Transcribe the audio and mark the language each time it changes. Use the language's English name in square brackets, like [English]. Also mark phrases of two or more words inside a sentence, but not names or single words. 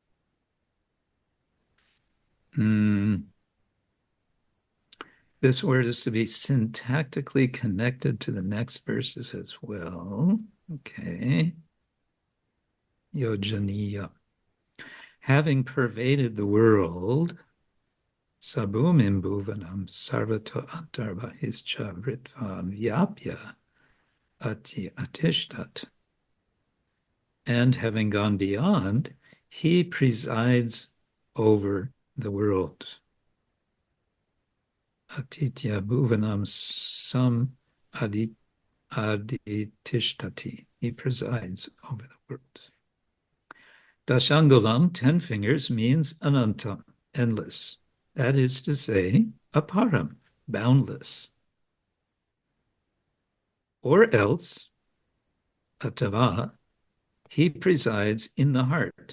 [English] This word is to be syntactically connected to the next verses as well. Okay. Yojaniya. Having pervaded the world, [Sanskrit] sabhumim bhuvanam sarvato antarbhischa vritva vyapya ati atishtat. [English] And having gone beyond, he presides over the world. [Sanskrit] Atitya bhuvanam sam aditishtati. [English] He presides over the world. Dashangulam, 10 fingers, means anantam, endless. That is to say, aparam, boundless. Or else, atava, he presides in the heart.